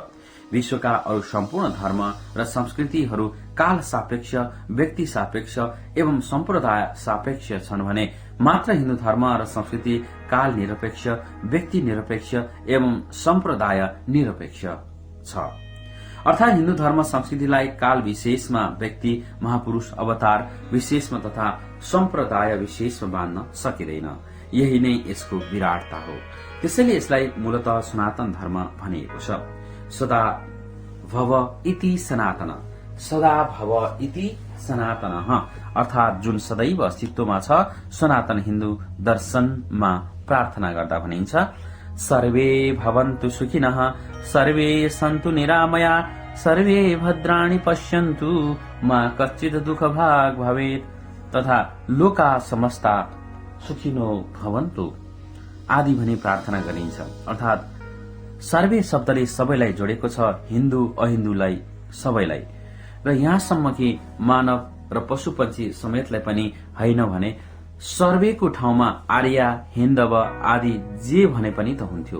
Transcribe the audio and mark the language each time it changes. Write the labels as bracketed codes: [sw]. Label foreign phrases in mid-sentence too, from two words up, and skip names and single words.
[ne] विश्वका अरू सम्पूर्ण धर्म र संस्कृतिहरू काल सापेक्ष, व्यक्ति सापेक्ष एवं सम्प्रदाय सापेक्ष छन् भने मात्र हिन्दू धर्म र संस्कृति काल निरपेक्ष, व्यक्ति निरपेक्ष एवं सम्प्रदाय निरपेक्ष छ। अर्थात हिन्दू धर्म संस्कृतिलाई काल विशेषमा, व्यक्ति महापुरुष अवतार विशेषमा तथा सम्प्रदाय विशेषमा बाँध्न सकिँदैन। यही नै यसको विराटता हो। त्यसैले यसलाई मूलतः सनातन धर्म भनिएको छ। [sa] सदा भव इति सनातन, सदा भव इति सनातन, [ne] अर्थात जुन सदैव अस्तित्वमा छ। सनातन हिन्दू दर्शनमा प्रार्थना गर्दा भनिन्छ, [sa] सर्वे भवन्तु सुखिनः, सर्वे सन्तु निरामया, सर्वे भद्राणि पश्यन्तु, मा कच्चित् दुःख भाग भवेत्, तथा लोका समस्ता सुखिनो भवन्तु [ne] आदि भनी प्रार्थना गरिन्छ। अर्थात सर्वे शब्दले सबैलाई जोडेको छ, हिन्दू अहिन्दूलाई सबैलाई, र यहाँसम्म कि मानव र पशुपन्छी समेतलाई पनि होइन भने सर्वेको ठाउँमा आर्य, हिन्दव आदि जे भने पनि त हुन्थ्यो।